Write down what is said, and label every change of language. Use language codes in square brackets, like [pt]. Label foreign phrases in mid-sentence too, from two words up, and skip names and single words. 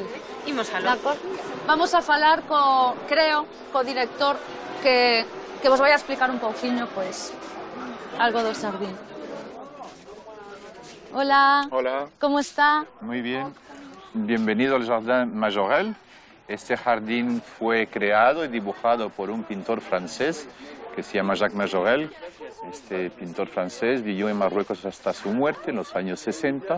[gl] Imos aló. Vamos a falar co director que vos vai a explicar un pouquiño, pois, algo do xardín. [es] Hola. Hola. ¿Cómo está? Muy bien. Bienvenido al Jardín Majorel. Este jardín fue creado y dibujado por un pintor francés que se llama Jacques Majorel. Este pintor francés vivió en Marruecos hasta su muerte en los años 60.